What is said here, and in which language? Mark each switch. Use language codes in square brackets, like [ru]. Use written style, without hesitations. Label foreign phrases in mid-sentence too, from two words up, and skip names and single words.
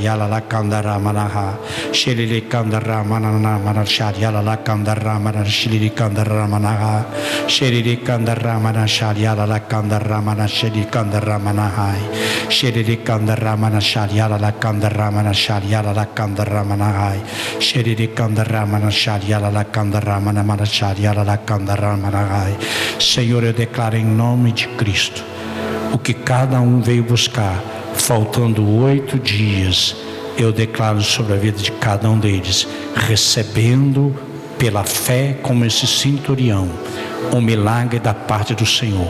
[pt] la candara manaha, shirili candara manana manashariala la candara manashiri candara manaha, shirili candara manashariala la candara manashiri candara manahai, shirili candara manashariala la candara manashariala la candara manahai, shirili candara manashariala la candara manashariala la candara manahai. Senhor, eu declaro em nome de Cristo o que cada um veio buscar, faltando 8 dias, eu declaro sobre a vida de cada um deles, recebendo pela fé, como esse centurião, um milagre da parte do Senhor.